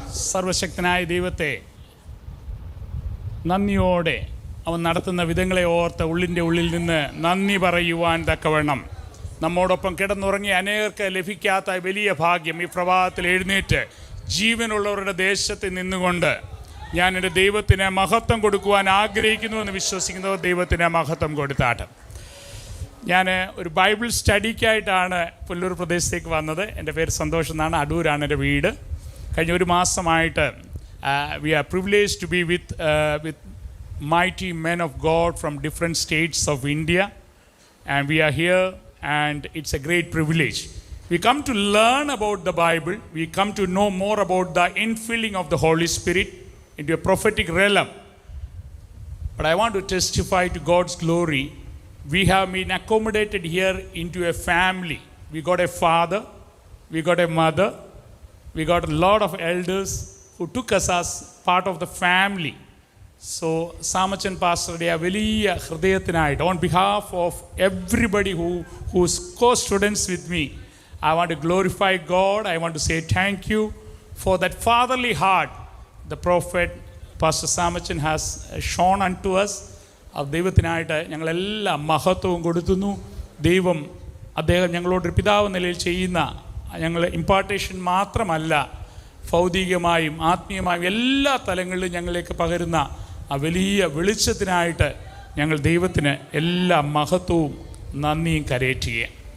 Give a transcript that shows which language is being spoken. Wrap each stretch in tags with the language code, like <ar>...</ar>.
<ml>സർവശക്തനായ ദൈവത്തെ നന്ദിയോടെ അവൻ നടത്തുന്ന വിധങ്ങളെ ഓർത്ത് ഉള്ളിൻ്റെ ഉള്ളിൽ നിന്ന് നന്ദി പറയുവാൻ തക്കവണ്ണം നമ്മോടൊപ്പം കിടന്നുറങ്ങിയ അനേകർക്ക് ലഭിക്കാത്ത വലിയ ഭാഗ്യം ഈ പ്രഭാതത്തിൽ എഴുന്നേറ്റ് ജീവനുള്ളവരുടെ ദേശത്ത് നിന്നുകൊണ്ട് ഞാൻ എൻ്റെ ദൈവത്തിന് മഹത്വം കൊടുക്കുവാൻ ആഗ്രഹിക്കുന്നു എന്ന് വിശ്വസിക്കുന്നവർ ദൈവത്തിന് മഹത്വം കൊടുത്താട്ടെ. ഞാൻ ഒരു ബൈബിൾ സ്റ്റഡിക്കായിട്ടാണ് പുല്ലൂർ പ്രദേശത്തേക്ക് വന്നത്. എൻ്റെ പേര് സന്തോഷ് എന്നാണ്. അടൂരാണ് എൻ്റെ വീട്. കഴിഞ്ഞ 1 മാസമായിട്ട്</ml> <en>We are privilege to be with mighty men of God from different states of India, and we are here, and it's a great privilege. We come to learn about the Bible. We come to know more about the infilling of the Holy Spirit into a prophetic realm. But I want to testify to God's glory. We have been accommodated here into a family. We got a father, we got a mother, we got a lot of elders who took us as part of the family. So Samachan Pastor a</en> <ml>വലിയ ഹൃദയത്തിനായിട്ട്</ml> <en>on behalf of everybody who's co-students with me, I want to glorify God. I want to say thank you for that fatherly heart the prophet Pastor Samachan has shown unto us.</en> <ml>ദൈവത്തിനായിട്ട് ഞങ്ങളെല്ലാം മഹത്വവും കൊടുത്തുന്നു. ദൈവം അദ്ദേഹം ഞങ്ങളോടൊരു പിതാവ് നിലയിൽ ചെയ്യുന്ന ഞങ്ങൾ impartation മാത്രമല്ല, ഭൗതികമായും ആത്മീയമായും എല്ലാ തലങ്ങളിലും ഞങ്ങളിലേക്ക് പകരുന്ന ആ വലിയ വെളിച്ചത്തിനായിട്ട് ഞങ്ങൾ ദൈവത്തിന് എല്ലാ മഹത്വവും നന്ദിയും കരേറ്റുകയാണ്.</ml>